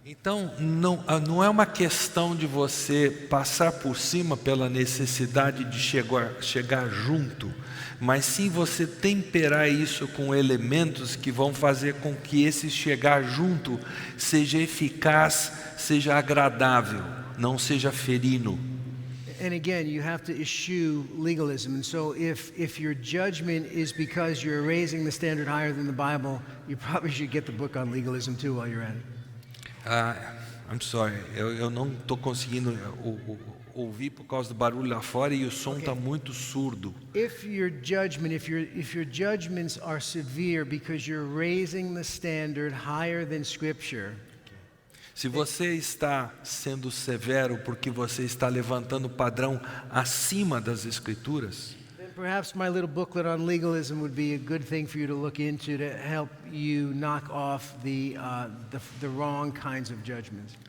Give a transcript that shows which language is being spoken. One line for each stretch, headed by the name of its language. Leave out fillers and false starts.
Portuguese: Então, não é uma questão de você passar por cima pela necessidade de chegar junto, mas sim você temperar isso com elementos que vão fazer com que esse chegar junto seja eficaz, seja agradável, não seja ferino.
English: And again, you have to eschew legalism. And so if your judgment is because you're raising the standard higher than the Bible, you probably should get the book on legalism too while you're at it. I'm sorry,
Portuguese: eu não estou conseguindo ouvir por causa do barulho lá fora e o som está muito surdo.
English: If your judgments are severe because you're raising the standard higher than Scripture,
Portuguese: se você está sendo severo porque você está levantando o padrão acima das Escrituras,
English: then perhaps my little booklet on legalism would be a good thing for you to look into to help you knock off the wrong kinds of judgments.